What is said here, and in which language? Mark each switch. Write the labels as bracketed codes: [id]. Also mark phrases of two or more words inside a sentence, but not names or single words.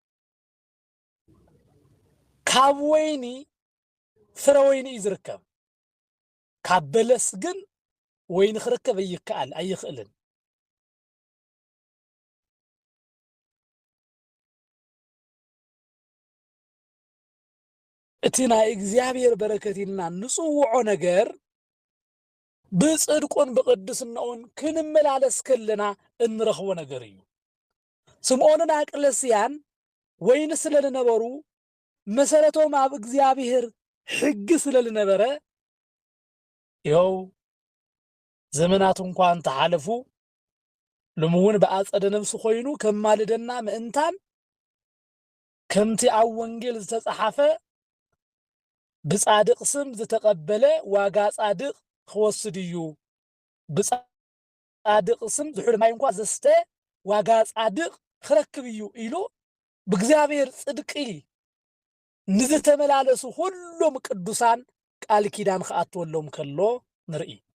[ti] ካብ ወይኒ ፍረ ወይኒ ይዝርከብ ካብ በለስ ግን ወይኒ ክርከብ ኣይኽእልን እቲ ናይ እግዚአብሔር በረከት ኢልና ንጽውዖ ነገር ብጽድቁን ብቅድስናውን ክንመላለስ ከለና እንረኽቦ ነገር እዩ ስምዖንን አቅለስያን ወይኒ ስለልነበሩ መሰረቶም ኣብ እግዚአብሔር ሕግ ስለልነበረ ይኸው ዘመናት እንኳን ተሓለፉ ልሙውን በአጸደ ነፍሱ ኮይኑ ከማልደና ምእንታን ከምቲ ኣብ ወንጌል ዝተጻሓፈ ብጻድቅ ስም ዝተቀበለ ዋጋ ጻድቅ ክወስድ እዩ ብጻድቅ ስም ዝሑል ማይ እንኳን ዘስተ ዋጋ ጻድቅ ክረክብ እዩ ኢሉ ብእግዚአብሔር ጽድቂ ንዝተመላለሱ ሁሉም ቅዱሳን ቃል ኪዳን ክኣትወሎም ከሎ ንርኢ